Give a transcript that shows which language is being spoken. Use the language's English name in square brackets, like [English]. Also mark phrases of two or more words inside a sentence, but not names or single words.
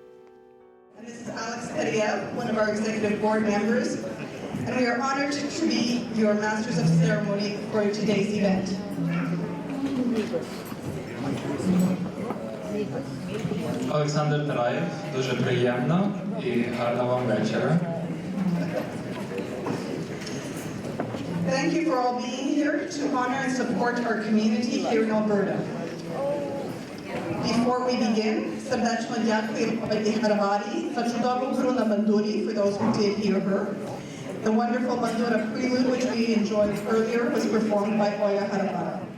[Ukrainian] Олександр Тараєв, дуже приємно і гарного вам вечора. [English] Thank you for all being here to honor and support our community here in Alberta. Before we begin, [Ukrainian] сердечно дякую Ользі Харабарі за чудову гру на бандурі, [English] for those who did hear her. The wonderful bandura prelude, which we enjoyed earlier, was performed by Ольга Харабара.